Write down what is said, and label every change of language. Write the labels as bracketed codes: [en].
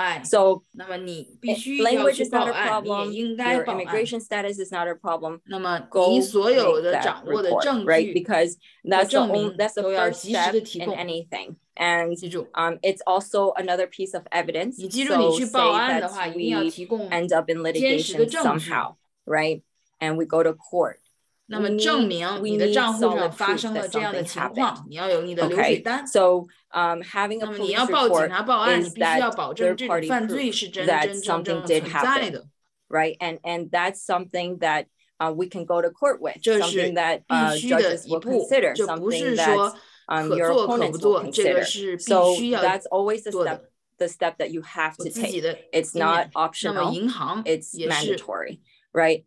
[en] So language is not a problem, your immigration status is not a problem. Go make that report, right? Because that's the first step in anything. And it's also another piece of evidence. So say that we end up in litigation somehow, right? And we go to court. [zh] 那么证明你的账户上发生了这样的情况，你要有你的流水单。 [en] So, [zh] 那么你要报警察报案，你必须要保证这种犯罪是真真正正存在的。 [en] Right, and that's something that we can go to court with. [zh] 这是必须的一步，这不是说可做可不做，这个是必须要做的。 [en] The step that you have to take. It's not optional. It's mandatory, right?